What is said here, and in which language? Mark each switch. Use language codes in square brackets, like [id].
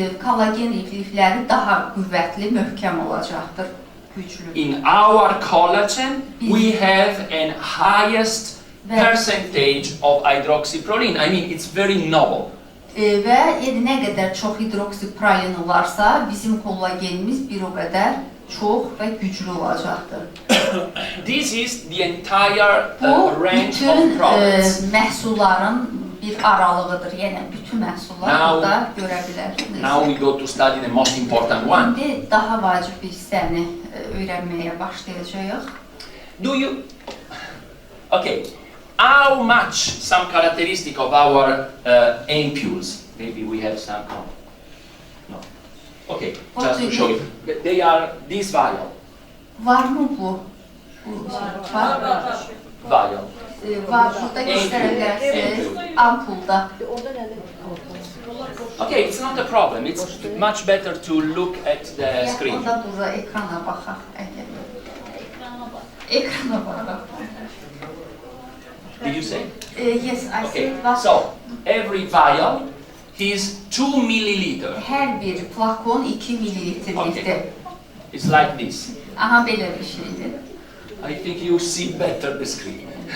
[az] Kollagen lifləri daha qüvvətli, möhkəm olacaqdır, güclü. [en] In our collagen, we have an highest percentage of hydroxyproline. I mean, it's very noble. [az] Və nə qədər çox hidroksiprolin varsa, bizim kollagenimiz bir o qədər çox və güclü olacaqdır. [en] This is the entire [az] Bu, [en] range [az] bütün [en] of products. [az] məhsulların bir aralığıdır. Yəni, bütün məhsullar burada görə bilərsiniz. [en] Now we go to study the most important one. [az] İndi daha vacib bir hissəni öyrənməyə başlayacağıq. [en] Do you... Okay. How much some characteristic of our ampules? Maybe we have some. No. Okay, just to show you. They are this vial. [az] Var mı bu? Var. [en] Vial. [az] Var, burada göstərəbilirsiniz. Ampulda. [en] Okay, it's not a problem. It's much better to look at the screen. [az] Onda burada ekrana baxaq. Ekrana baxaq. [en] Did you say? Yes, I Okay, said. so every vial is 2 milliliter. [az] Hər bir flakon 2 mililitrlikdir. [en] Okay. It's like this. [az] Aha, belə bir şeydir. [en] I think you see better the screen.